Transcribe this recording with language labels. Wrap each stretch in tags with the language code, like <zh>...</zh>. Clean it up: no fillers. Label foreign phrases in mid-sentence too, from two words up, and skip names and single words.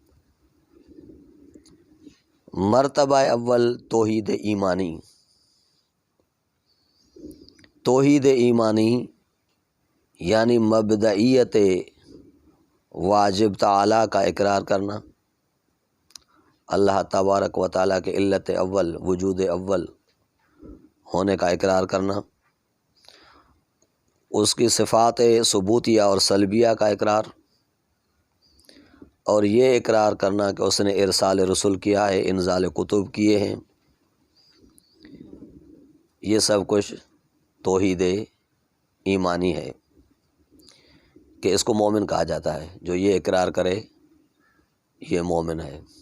<ur>مرتبہ اول توحید ایمانی، توحید ایمانی یعنی مبدئیت واجب تعالیٰ کا اقرار کرنا، اللہ تبارک و تعالیٰ کے علت اول، وجود اول ہونے کا اقرار کرنا، اس کی صفات ثبوتیہ اور سلبیہ کا اقرار، اور یہ اقرار کرنا کہ اس نے ارسال رسول کیا ہے، انزال کتب کیے ہیں۔ یہ سب کچھ توحید ایمانی ہے کہ اس کو مومن کہا جاتا ہے، جو یہ اقرار کرے یہ مومن ہے۔</ur>